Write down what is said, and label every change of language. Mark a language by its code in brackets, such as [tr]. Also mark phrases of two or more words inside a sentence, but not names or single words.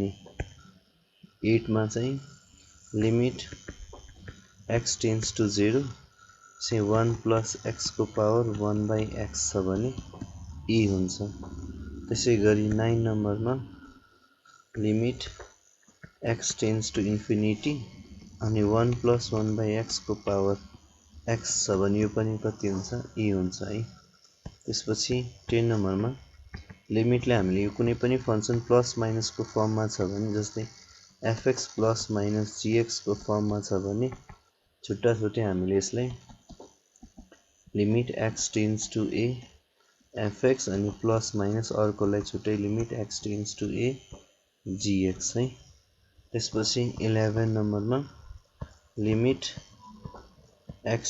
[ne] a 8 मा चाहिँ [en] limit x tends to 0 say 1 plus x [ne] को [en] power 1 by x [ne] छ भने e हुन्छ त्यसै गरी 9 नम्बरमा [en] limit x tends to infinity [ne] अनि [en] 1 plus 1 by x [ne] को [en] power x [ne] छ भने यो पनि कति हुन्छ e हुन्छ है त्यसपछि 10 नम्बरमा लिमिटले हामीले यो कुनै पनि [en] function plus minus [ne] को फर्ममा छ भने जस्तै [en] fx plus minus gx [ne] को फर्ममा छ भने छुट्टा छुट्टै हामीले यसलाई [en] limit x tends to a fx [ne] अनि [en] plus minus [ne] अर्कोलाई छुट्टै [en] limit x tends to a gx [ne] है त्यसपछि 11 नम्बरमा [en] limit x